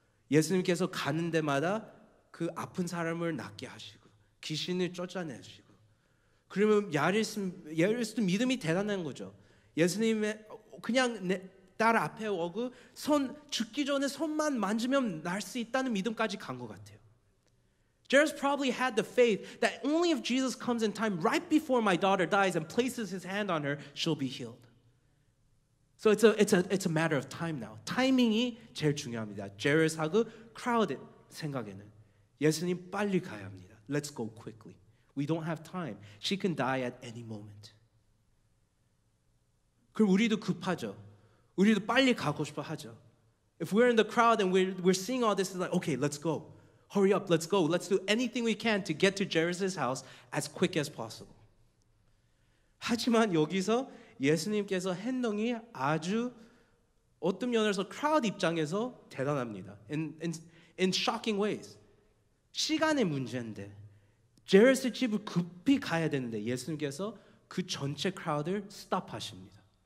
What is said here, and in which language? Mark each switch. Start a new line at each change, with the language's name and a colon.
Korean: 예수님께서 가는 데마다 그 아픈 사람을 낫게 하시고 귀신을 쫓아내시고 그러면 야이로스도 믿음이 대단한 거죠. 예수님의 그냥 딸 앞에 오고 죽기 전에 손만 만지면 날 수 있다는 믿음까지 간 것 같아요.
English: Jairus probably had the faith that only if Jesus comes in time right before my daughter dies and places his hand on her, she'll be healed. So it's a matter of time now.
Korean: 타이밍이 제일 중요합니다. Jairus하고 crowd 생각에는 예수님 빨리 가야 합니다.
English: Let's go quickly. We don't have time. She can die at any moment.
Korean: 그럼 우리도 급하죠. 우리도 빨리 가고 싶어 하죠.
English: If we're in the crowd and we're seeing all this, it's like, okay, let's go. Hurry up, let's go. Let's do anything we can to get to Jairus' house as quick as possible.
Korean: 하지만 여기서 예수님께서 행동이 아주 어떤 면에서 크라우드 입장에서 대단합니다.
English: In shocking ways.
Korean: 시간의 문제인데 제르스 집을 급히 가야 되는데 예수님께서 그 전체 크라우드를 스탑하십니다.